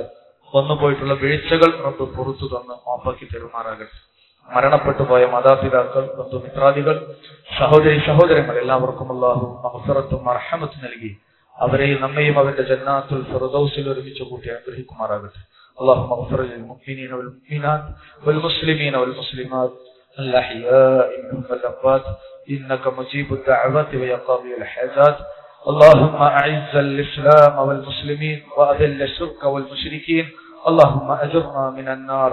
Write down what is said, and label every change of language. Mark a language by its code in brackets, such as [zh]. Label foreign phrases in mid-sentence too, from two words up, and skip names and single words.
[ml] വന്നുപോയിട്ടുള്ള വീഴ്ചകൾ റബ്ബ് പുറത്തു തന്ന് മാപ്പാക്കി തരുമാറാകട്ടെ. മരണപ്പെട്ടു പോയ മാതാപിതാക്കൾ, ബന്ധുമിത്രാദികൾ, സഹോദരി സഹോദരങ്ങൾ എല്ലാവർക്കും അല്ലാഹു മഗ്ഫിറത്തും മർഹമത്തും നൽകി അവരെയും നമ്മയും അവന്റെ ജന്നാത്തുൽ ഫിർദൗസിൽ ഒരുമിച്ച് കൂട്ടി അനുഗ്രഹിക്കുമാറാകട്ടെ. [ar] اللهم اغفر للمؤمنين والمؤمنات والمسلمين والمسلمات الأحياء منهم والأموات إنك مجيب الدعوات ويقاضي الحاجات. اللهم أعز الإسلام والمسلمين وأذل الشرك والمشركين. اللهم أجرنا من النار.